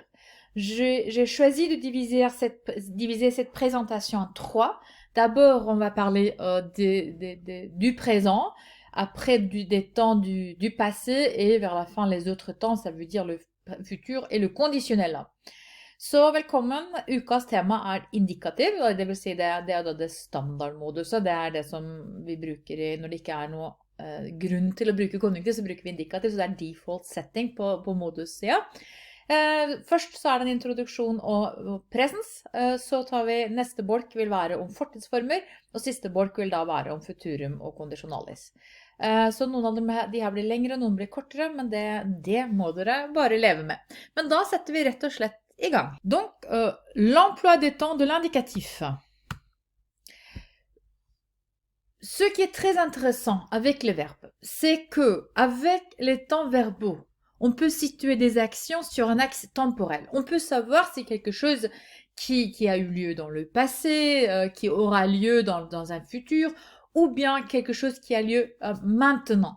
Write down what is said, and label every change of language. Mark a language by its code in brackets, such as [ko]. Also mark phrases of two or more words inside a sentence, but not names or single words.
[fr] J'ai choisi de diviser cette présentation en trois. D'abord on va parler du présent, après des temps du passé et vers la fin les autres temps, ça veut dire le futur et le conditionnel. [no] Så velkommen. Ukas tema er indikativ, det vil si det er da det standardmoduset. Det er det som vi bruker når det ikke er noe grunn til å bruke konjunktiv, så bruker vi indikativ, så det er [en] default setting [no] på modussida. Først så er det en introduksjon og presens, så tar vi neste bolk vil være om fortidsformer, og siste bolk vil da være om futurum og conditionalis. Så noen av de her blir lengre, noen blir kortere, men det må dere bare leve med. Men da setter vi rett og slett i gang. [fr] Donc, l'emploi des temps de l'indicatif. Ce qui est très intéressant avec les verbes, c'est que avec les temps verbaux, on peut situer des actions sur un axe temporel. On peut savoir si quelque chose qui a eu lieu dans le passé, qui aura lieu dans un futur, ou bien quelque chose qui a lieu maintenant.